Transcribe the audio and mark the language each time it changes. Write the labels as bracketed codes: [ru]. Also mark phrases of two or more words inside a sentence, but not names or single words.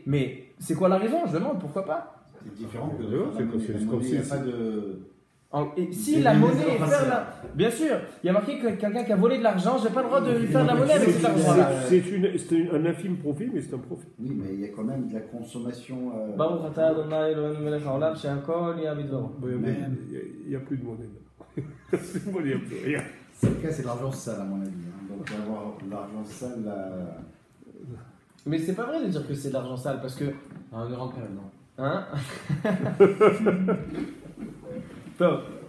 [fr] Mais c'est quoi la raison? Je demande, pourquoi pas? C'est différent que c'est comme si- il n'y a pas de... Et si la monnaie est faire la... Bien sûr, il y a marqué que quelqu'un qui a volé de l'argent, j'ai pas le droit de lui faire de la monnaie avec cet argent-là. C'est un infime profit, mais c'est un profit. Oui, mais il y a quand même de la consommation... [he] ברוך אתה אדוני אלוהינו מלך העולם שהכל נהיה בדברו. [fr] Il n'y a plus de monnaie. C'est bon, il n'y a plus rien. C'est le cas, c'est de l'argent sale à mon avis. Hein. Donc avoir de l'argent sale, Mais c'est pas vrai de dire que c'est de l'argent sale parce que... Non, ne rentre pas là-dedans. Hein? Top.